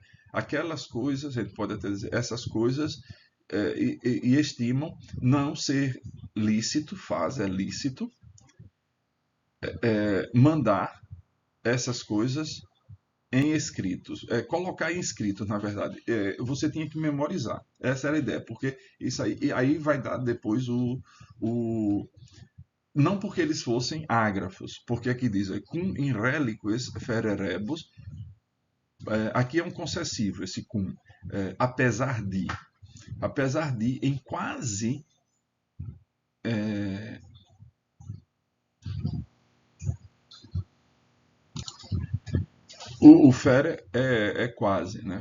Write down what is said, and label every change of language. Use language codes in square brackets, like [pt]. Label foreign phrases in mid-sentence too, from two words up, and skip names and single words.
[pt] Aquelas coisas, ele pode até dizer, essas coisas, e estimam não ser lícito, é lícito, mandar essas coisas em escritos, colocar em escritos, na verdade. Você tinha que memorizar. Essa era a ideia, porque isso aí vai dar depois não porque eles fossem ágrafos, porque aqui diz, [la] cum in reliquis fererebus, [pt] aqui é um concessivo, esse cum, apesar de, em quase, o fere é quase, né?